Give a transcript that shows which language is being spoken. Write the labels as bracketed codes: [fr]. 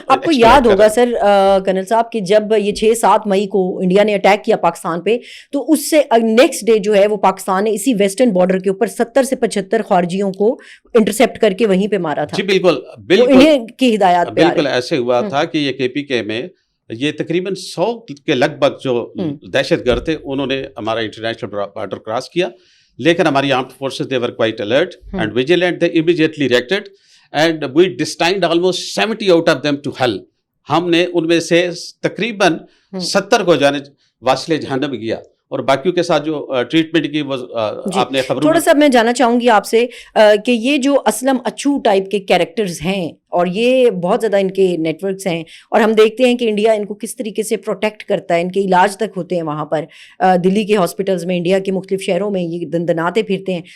[ur] آپ کو یاد ہوگا سر کرنل صاحب کہ جب یہ 6-7 مئی کو انڈیا نے اٹیک کیا پاکستان پہ, تو اس سے نیکسٹ ڈے جو ہے وہ پاکستان نے اسی ویسٹرن بارڈر کے اوپر 70 سے 75 خارجیوں کو انٹرسیپٹ کر کے وہیں پہ مارا تھا. جی بالکل انہیں کی ہدایات پہ بالکل ایسے ہوا تھا کہ یہ کے پی کے میں یہ تقریباً 100 کے لگ بھگ جو دہشت گرد تھے انہوں نے ہمارا انٹرنیشنل بارڈر کراس کیا. لیکن ہماری armed forces [en] they were quite alert and vigilant. They immediately reacted and we destined almost 70 out of them to hell. [ur] ہم نے ان میں سے تقریباً 70 کو جانے واصل جہنم کیا, اور باقیوں کے ساتھ جو ٹریٹمنٹ کی وہ آپ نے خبروں. تھوڑا سا میں جاننا چاہوں گی آپ سے کہ یہ جو اسلم اچھو ٹائپ کے کیریکٹرز ہیں اور یہ بہت زیادہ ان کے نیٹ ورکس ہیں, اور ہم دیکھتے ہیں کہ انڈیا ان کو کس طریقے سے پروٹیکٹ کرتا ہے, ان کے علاج تک ہوتے ہیں وہاں پر, دلی کے ہاسپٹلز میں, انڈیا کے مختلف شہروں میں یہ دندناتے پھرتے ہیں.